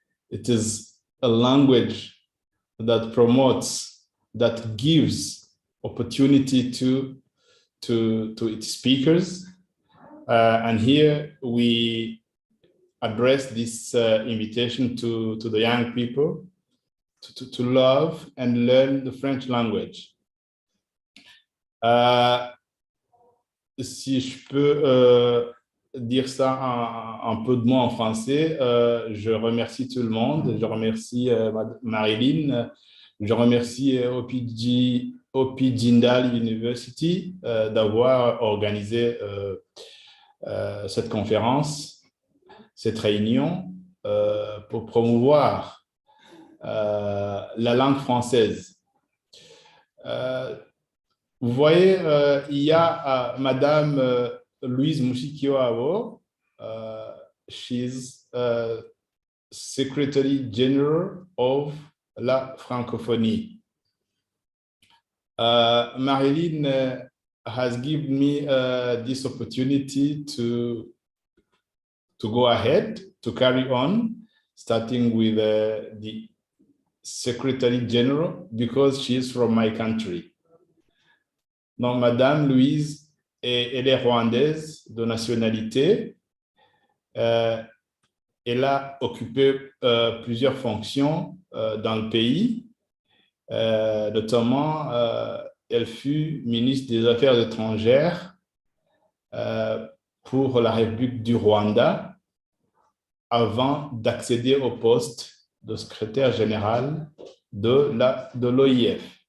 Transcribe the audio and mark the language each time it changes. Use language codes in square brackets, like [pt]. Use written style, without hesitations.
[en] It is a language that promotes, that gives opportunity to its speakers. And here we address this invitation to the young people to love and learn the French language. [fr] Si je peux dire ça en peu de mots en français, je remercie tout le monde. Je remercie Marilyn, je remercie OP Jindal University d'avoir organisé cette conférence, cette réunion pour promouvoir la langue française. Vous voyez, il y a Madame Louise Mushikiwabo. [en] She's Secretary General of la Francophonie. Marilyn has given me this opportunity to go ahead, to carry on, starting with the Secretary General, because she is from my country. [fr] Donc, Madame Louise, elle est rwandaise de nationalité. Elle a occupé plusieurs fonctions dans le pays. Notamment, elle fut ministre des Affaires étrangères pour la République du Rwanda avant d'accéder au poste de secrétaire général de l'OIF.